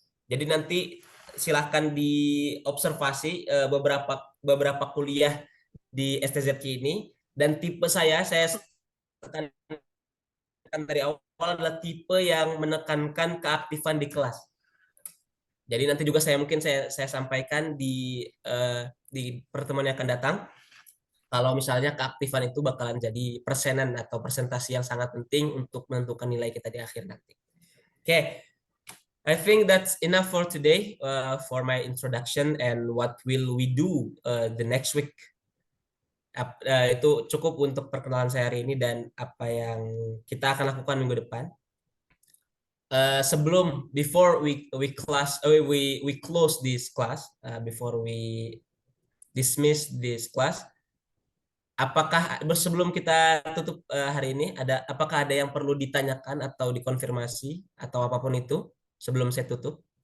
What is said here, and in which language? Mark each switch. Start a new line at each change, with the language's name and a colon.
Indonesian: Jadi nanti silahkan diobservasi beberapa beberapa kuliah di STZQ ini, dan tipe saya tekankan dari awal adalah tipe yang menekankan keaktifan di kelas. Jadi nanti juga saya sampaikan di pertemuan yang akan datang. Kalau misalnya keaktifan itu bakalan jadi persenan atau presentasi yang sangat penting untuk menentukan nilai kita di akhir nanti.
English: Oke, I think that's enough for today for my introduction and what will we do the next week.
Indonesian: Itu cukup untuk perkenalan saya hari ini dan apa yang kita akan lakukan minggu depan.
English: Before we close this class,
Indonesian: before we dismiss this class, sebelum kita tutup hari ini, apakah ada yang perlu ditanyakan atau dikonfirmasi atau apapun itu sebelum saya tutup?